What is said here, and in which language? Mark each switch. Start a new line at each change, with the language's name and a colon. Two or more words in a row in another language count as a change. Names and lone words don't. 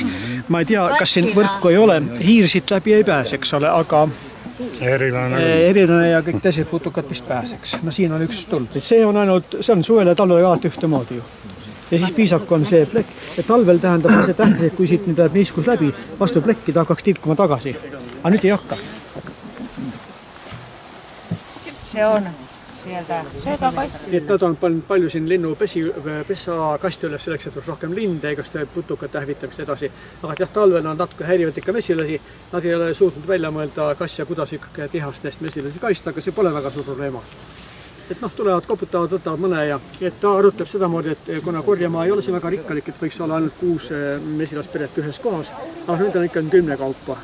Estonian: Ma ei tea, kas siin võrku ei ole, hiir siit läbi ei pääse, eks ole, aga erilane ja kõik teised putukad vist pääseks. No siin on üks tulb. See on ainult, see on suvele ja talvele alati ühtemoodi ju. Ja siis piisaku on see plekk. Ja talvel tähendab see tähtis, et kui siit nüüd läheb niiskus läbi, vastu plekki ta hakkaks tilkuma tagasi. Aga nüüd ei hakka.
Finnish: Se on sieltä.
Estonian: Et nad on palju siin linnu pesakasti üles selleks, et oleks rohkem linde, kas putukat hävitaks edasi. Aga jah, talvel on natuke häirivad ikka mesilasi. Nad ei ole suutnud välja mõelda, kas ja kuidas ikkagi tihastest mesilasi kaista, aga see pole väga suur probleema. Et noh, tulevad, koputavad, võtavad mõne ja et ta arutleb sedamoodi, et kuna korjamaa ei ole see väga rikkalik, et võiks olla ainult 6 mesilasperet ühes kohas, aga nüüd on ikka 10 kaupa.